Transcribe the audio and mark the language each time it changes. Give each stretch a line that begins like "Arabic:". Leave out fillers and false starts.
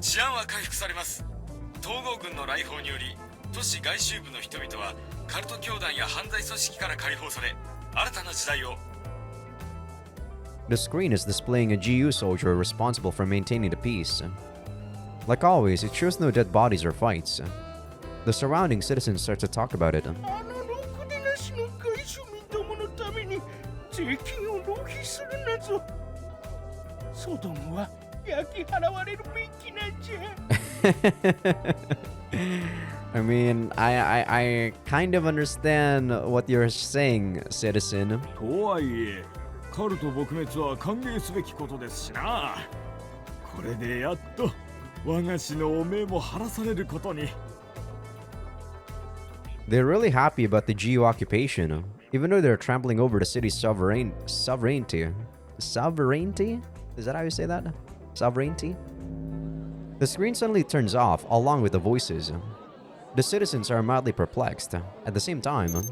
Japanese: 治安は回復されます。統合軍の来訪により都市外周部の人々はカルト教団や犯罪組織から解放され、新たな時代を。
English: The screen is displaying a GU soldier responsible for maintaining the peace. Like always, it shows no dead bodies or fights. The surrounding citizens start to talk about it.
Japanese: あのろくでなしの外庶民どものために税金を浪費するなぞ。ソドムは焼き払われるべきなんじゃ。
English: I mean, I kind of understand what you're saying, citizen.
Japanese: とはいえ、カルト撲滅は歓迎すべきことですしな。これでやっと我が氏の汚名も晴らされることに。
English: They're really happy about the Geo occupation, even though they're trampling over the city's sovereignty. Sovereignty? Is that how you say that? Sovereignty? The screen suddenly turns off, along with the voices. The citizens are mildly perplexed. At the same time...